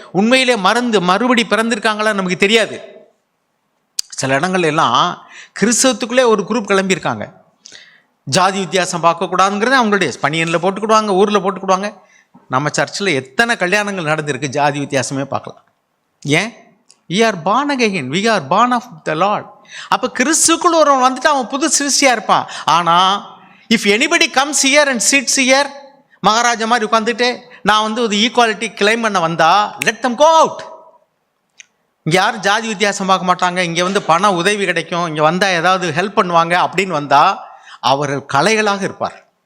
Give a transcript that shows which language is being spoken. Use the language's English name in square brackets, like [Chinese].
[Tamil] உண்மையிலே மறுபடி பிறந்திருக்காங்களா நமக்கு தெரியாது. சில இடங்கள் எல்லாம் கிறிஸ்தவத்துக்குள்ளே ஒரு குரூப் கிளம்பியிருக்காங்க. ஜாதி வித்தியாசம் பார்க்கக்கூடாதுங்கிறது அவங்களுடைய பனியனில் போட்டுக்கிடுவாங்க, ஊரில் போட்டுக்கிடுவாங்க. நம்ம சர்ச்சில் எத்தனை கல்யாணங்கள் நடந்திருக்கு, ஜாதி வித்தியாசமே பார்க்கலாம். ஏன்? [English] we are born again, we are born of the Lord. [Tamil] அப்போ கிறிஸ்துக்குள்ள ஒருவன் அவன் புது சிருஷ்டியாக இருப்பான். ஆனால் [English] if anybody comes here and sits here, [Tamil] Maharaja மாதிரி உட்காந்துட்டு நான் ஒரு ஈக்குவாலிட்டி கிளைம் பண்ண வந்தா, [English] Let them go out. [Tamil] இங்கே யாரும் ஜாதி வித்தியாசம் பார்க்க மாட்டாங்க, இங்கே பண உதவி கிடைக்கும், இங்கே வந்தால் ஏதாவது ஹெல்ப் பண்ணுவாங்க அப்படின்னு வந்தால் அவர்கள் கலைகளாக இருப்பார்.